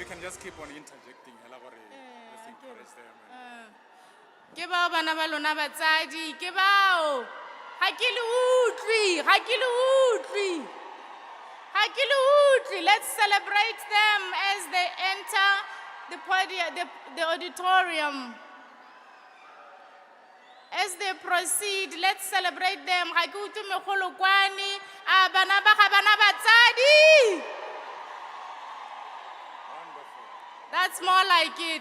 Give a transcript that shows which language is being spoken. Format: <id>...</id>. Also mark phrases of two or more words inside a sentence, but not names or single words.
<en>just keep on interjecting. Let's encourage them.</en> <tn>Ke bao bana ba lona batsadi, ke bao. Ha ke le utlwi, ha ke le utlwi. Ha ke le utlwi.</tn> <en>Let's celebrate them as they enter the podium, the auditorium. As they proceed, let's celebrate them.</en> <tn>Ha ke utlwi megolokwani, bana ba ga bana batsadi.</tn> <en>That's more like it.</en>